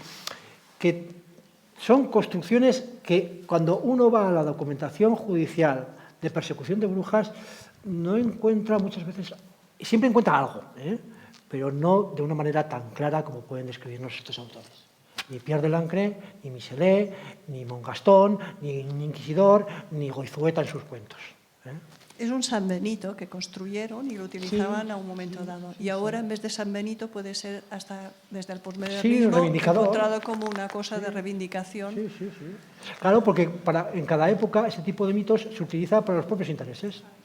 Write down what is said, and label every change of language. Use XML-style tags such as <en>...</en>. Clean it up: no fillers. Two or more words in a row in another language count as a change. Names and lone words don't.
<es>Es decir, que son construcciones que cuando uno va a la documentación judicial de persecución de brujas no encuentra muchas veces, siempre encuentra algo, pero no de una manera tan clara como pueden describirnos estos autores. Ni Pierre de Lancret, ni Michelet, ni Montgastón, ni Inquisidor, ni Goizueta en sus cuentos. Es un San Benito que construyeron y lo utilizaban a un momento dado. Y ahora, en vez de San Benito, puede ser hasta desde el posmodernismo encontrado como una cosa de reivindicación. Sí. Claro, porque en cada época ese tipo de mitos se utiliza para los propios intereses.</es>